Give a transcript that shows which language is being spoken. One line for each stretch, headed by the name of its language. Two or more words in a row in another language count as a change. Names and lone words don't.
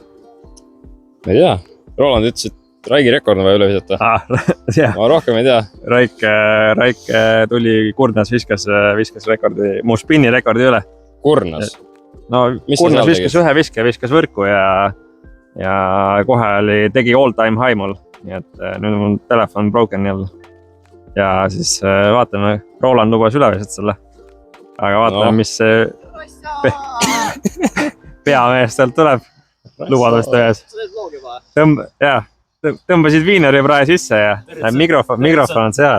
Estonian: Ma ei tea, Roland ütles, et Raigi rekord on vaja üle visata. Ma rohkem ei tea. Raik tuli Kurnas, viskas rekordi, mu spinni rekordi üle. Kurnas? No Kurnas viskas ühe viske, viskas võrku ja kohe tegi
English: all time high
Estonian: mul. Nii et nüüd on mul telefon broken jälle. Ja siis vaatame, Roland lubas üle visata selle. Aga vaatame, mis peamees sealt tuleb. Lubadust ühes. Tõmbasid viineri prae sisse ja mikrofon on seal.